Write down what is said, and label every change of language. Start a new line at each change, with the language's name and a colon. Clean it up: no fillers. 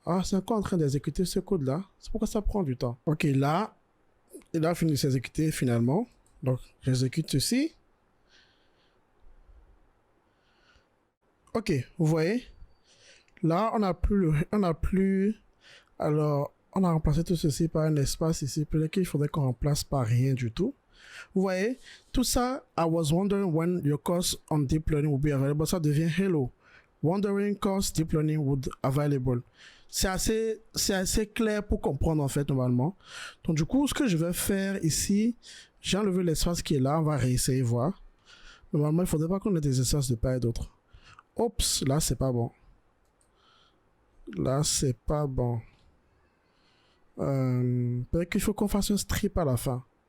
French: Ah, c'est encore en train d'exécuter ce code là. C'est pourquoi ça prend du temps. Ok, là, il a fini de s'exécuter finalement. Donc j'exécute ceci. Ok, vous voyez, là on a remplacé tout ceci par un espace ici. Peut-être qu'il faudrait qu'on remplace par rien du tout. Vous voyez, tout ça,
English: I was wondering when your course on deep learning would be available.
French: Ça devient hello.
English: Wondering course deep learning would available.
French: C'est assez clair pour comprendre en fait normalement. Donc du coup, ce que je vais faire ici, j'ai enlevé l'espace qui est là. On va réessayer voir. Normalement, il ne faudrait pas qu'on ait des espaces de part et d'autre. Oups, là c'est pas bon. Là c'est pas bon. Peut-être qu'il faut qu'on fasse un strip à la fin.